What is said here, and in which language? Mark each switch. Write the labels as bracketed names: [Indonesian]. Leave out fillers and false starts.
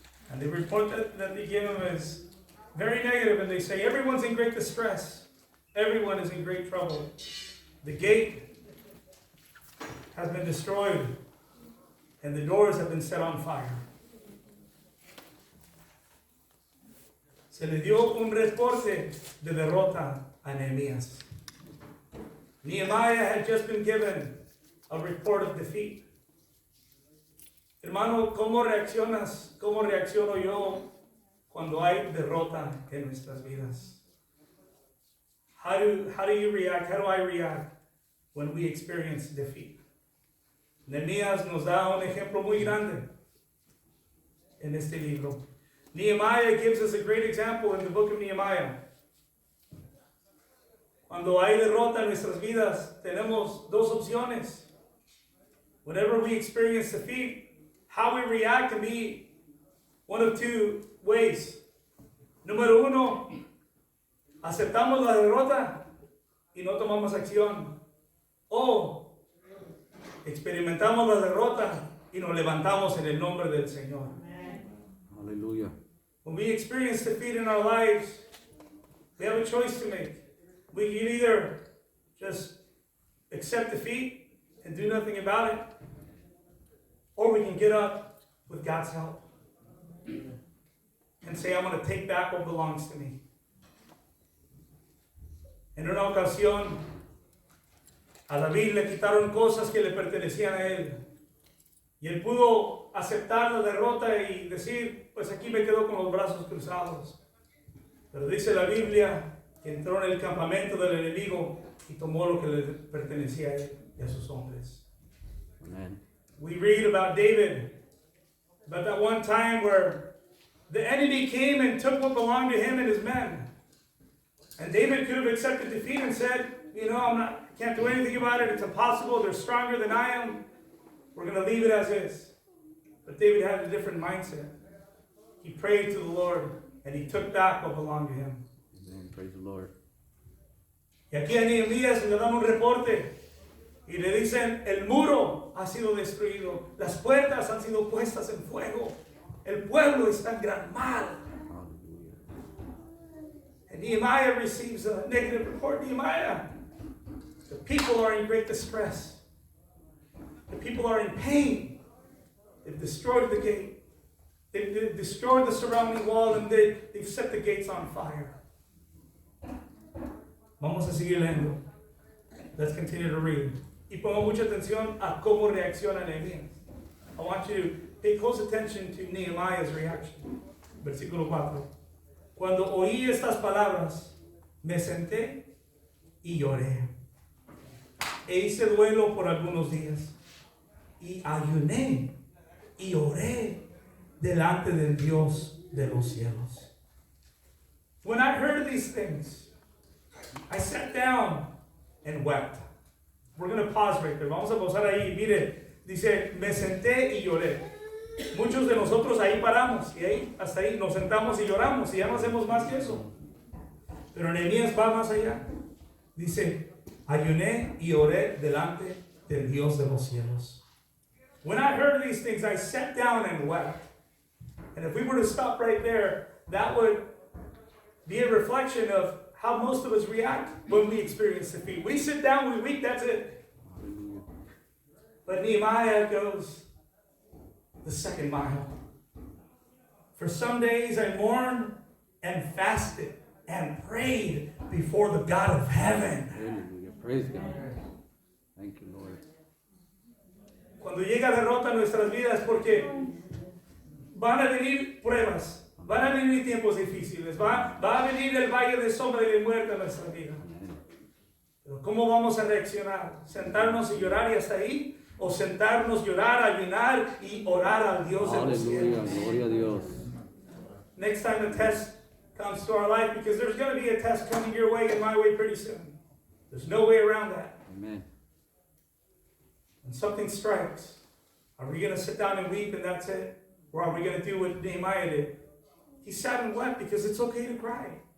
[English] And the report that they give him is very negative, and they say, everyone's in great distress. Everyone is in great trouble. The gate has been destroyed, and the doors have been set on fire. [Spanish] Se le dio un reporte de derrota a Nehemías. [English] Nehemiah had just been given a report of defeat. [Spanish] Hermano, ¿cómo reaccionas? ¿Cómo reacciono yo cuando hay derrota en nuestras vidas? [English] How do you react? How do I react when we experience defeat? [Spanish] Nehemías nos da un ejemplo muy grande en este libro. [English] Nehemiah gives us a great example in the book of Nehemiah. [Spanish] Cuando hay derrota en nuestras vidas, tenemos dos opciones. [English] Whenever we experience defeat, how we react can be one of two ways. [Spanish] Número uno, aceptamos la derrota y no tomamos acción. O experimentamos la derrota y nos levantamos en el nombre del Señor. Hallelujah. [English] When we experience defeat in our lives, we have a choice to make. We can either just accept defeat and do nothing about it, or we can get up with God's help and say, I'm going to take back what belongs to me. [Spanish] En una ocasión, a David le quitaron cosas que le pertenecían a él. Y él pudo aceptar la derrota y decir, pues aquí me quedo con los brazos cruzados. Pero dice la Biblia que entró en el campamento del enemigo y tomó lo que le pertenecía a él y a sus hombres. Amen. [English] We read about David, about that one time where the enemy came and took what belonged to him and his men. And David could have accepted defeat and said, I can't do anything about it. It's impossible. They're stronger than I am. We're going to leave it as is. But David had a different mindset. He prayed to the Lord and he took back what belonged to him. Amen. Praise the Lord. [Spanish] Y aquí a Nehemías le dan un reporte y le dicen, el muro ha sido destruido, las puertas han sido puestas en fuego, el pueblo está en gran mal. Hallelujah. [English] And Nehemiah receives a negative report. Nehemiah, the people are in great distress. The people are in pain. They've destroyed the gate. They've destroyed the surrounding wall, and they've set the gates on fire. [Spanish] Vamos a seguir leyendo. [English] Let's continue to read. [Spanish] Y pongo mucha atención a cómo reacciona Nehemías. [English] I want you to pay close attention to Nehemiah's reaction. [Spanish] Versículo 4. Cuando oí estas palabras, me senté y lloré. E hice duelo por algunos días. Y ayuné y oré delante del Dios de los cielos. [English] When I heard these things, I sat down and wept. We're going to pause right there. [Spanish] Vamos a pausar ahí. Mire, dice, me senté y lloré. Muchos de nosotros ahí paramos y ahí, hasta ahí nos sentamos y lloramos y ya no hacemos más que eso. Pero Nehemías va más allá. Dice, ayuné y oré delante del Dios de los cielos. [English] When I heard these things, I sat down and wept. And if we were to stop right there, that would be a reflection of how most of us react when we experience defeat. We sit down, we weep, that's it. Hallelujah. But Nehemiah goes the second mile. For some days I mourned and fasted and prayed before the God of heaven. Hallelujah. Praise God. Thank you, Lord. [Spanish] Cuando llega derrota en nuestras vidas, porque van a venir pruebas, van a venir tiempos difíciles, va a venir el valle de sombra y de muerte en nuestra vida. Amen. Pero ¿cómo vamos a reaccionar? ¿Sentarnos y llorar y hasta ahí? ¿O sentarnos, llorar, ayunar y orar al Dios de los Hallelujah. cielos? Gloria a Dios. [English] Next time the test comes to our life, because there's going to be a test coming your way and my way pretty soon. There's no way around that. Amen. When something strikes, are we going to sit down and weep and that's it? Or are we going to do what Nehemiah did? He sat and wept because it's okay to cry.